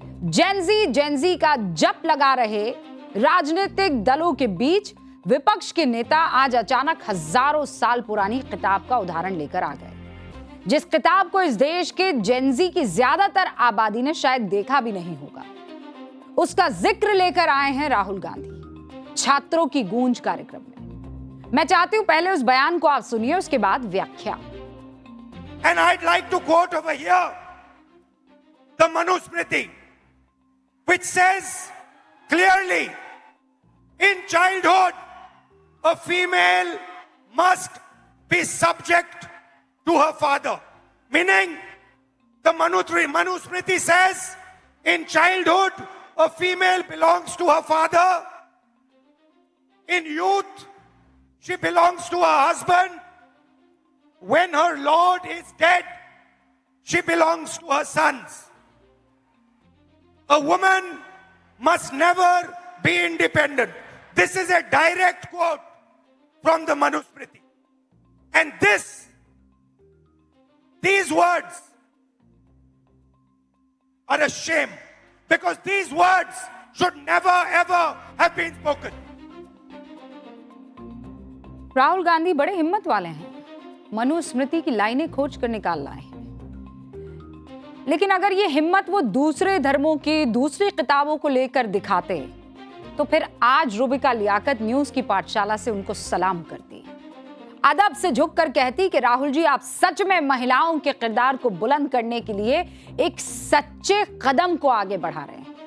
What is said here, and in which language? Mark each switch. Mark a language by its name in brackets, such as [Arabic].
[Hindi] जेन जी का जप लगा रहे राजनीतिक दलों के बीच विपक्ष के नेता आज अचानक हजारों साल पुरानी किताब का उदाहरण लेकर आ गए, जिस किताब को इस देश के जेन जी की ज्यादातर आबादी ने शायद देखा भी नहीं होगा। उसका जिक्र लेकर आए हैं राहुल गांधी छात्रों की गूंज कार्यक्रम में। मैं चाहती हूं पहले उस बयान को आप सुनिए, उसके बाद व्याख्या। [English] And I'd like to quote over here the Manusmriti, which says clearly, in childhood, a female must be subject to her father. Meaning, the Manusmriti says, in childhood, a female belongs to her father. In youth, she belongs to her husband. When her Lord is dead, she belongs to her sons. A woman must never be independent. This is a direct quote from the Manusmriti. And these words are a shame, because these words should never ever have been spoken. [Hindi] Rahul Gandhi बड़े हिम्मत वाले हैं, मनुस्मृति की लाइनें खोज कर निकाल लाए हैं। लेकिन अगर ये हिम्मत वो दूसरे धर्मों की दूसरी किताबों को लेकर दिखाते तो फिर आज रुबिका लियाकत न्यूज की पाठशाला से उनको सलाम करती, अदब से झुककर कहती कि राहुल जी आप सच में महिलाओं के किरदार को बुलंद करने के लिए एक सच्चे कदम को आगे बढ़ा रहे हैं।